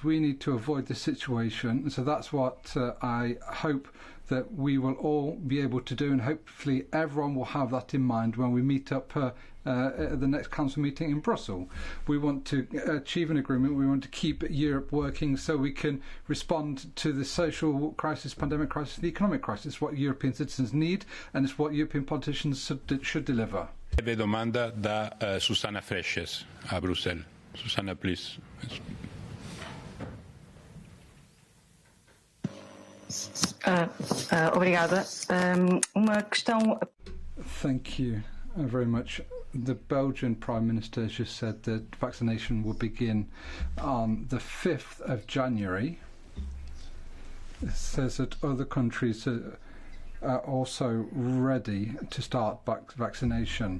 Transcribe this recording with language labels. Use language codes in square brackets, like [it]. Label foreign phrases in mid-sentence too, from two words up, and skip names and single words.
[en] We need to avoid this situation. So that's what I hope that we will all be able to do, and hopefully everyone will have that in mind when we meet up at the next council meeting in Brussels. We want to achieve an agreement. We want to keep Europe working so we can respond to the social crisis, pandemic crisis, the economic crisis, what European citizens need, and it's what European politicians should deliver. [it] Breve domanda da Susanna Fresches a Bruxelles. Susanna, [en] please. [pt] Obrigada. Uma questão. [en] Thank you very much. The Belgian Prime Minister has just said that vaccination will begin on the 5th of January. It says that other countries are also ready to start vaccination.